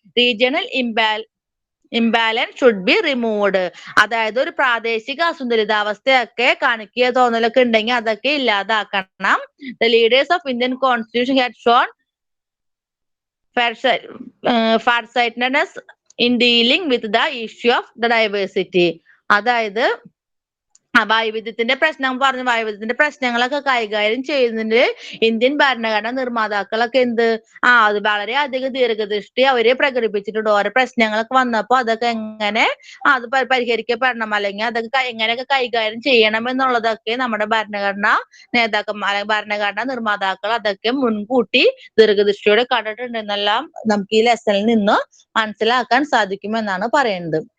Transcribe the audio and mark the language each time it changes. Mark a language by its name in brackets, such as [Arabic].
[English] Regional imbalance should be removed. [Malayalam] അതായത് ഒരു പ്രാദേശിക അസന്തുലിതാവസ്ഥയൊക്കെ കാണിക്കുക തോന്നലൊക്കെ ഉണ്ടെങ്കിൽ അതൊക്കെ ഇല്ലാതാക്കണം. [English] The leaders of Indian constitution had shown farsightedness in dealing with the issue of the diversity. [Malayalam] അതായത് വൈവിധ്യത്തിന്റെ പ്രശ്നങ്ങളൊക്കെ കൈകാര്യം ചെയ്യുന്നതിന് ഇന്ത്യൻ ഭരണഘടനാ നിർമ്മാതാക്കളൊക്കെ അത് വളരെയധികം ദീർഘദൃഷ്ടി അവരെ പ്രകടിപ്പിച്ചിട്ടുണ്ട്. ഓരോ പ്രശ്നങ്ങളൊക്കെ വന്നപ്പോ അതൊക്കെ എങ്ങനെ അത് പരിഹരിക്കപ്പെടണം അല്ലെങ്കിൽ അതൊക്കെ എങ്ങനെയൊക്കെ കൈകാര്യം ചെയ്യണം എന്നുള്ളതൊക്കെ നമ്മുടെ ഭരണഘടനാ ഭരണഘടനാ നിർമ്മാതാക്കൾ അതൊക്കെ മുൻകൂട്ടി ദീർഘദൃഷ്ടിയോടെ കണ്ടിട്ടുണ്ടെന്നെല്ലാം നമുക്ക് ഈ ലെസണിൽ നിന്ന് മനസ്സിലാക്കാൻ സാധിക്കുമെന്നാണ് പറയുന്നത്.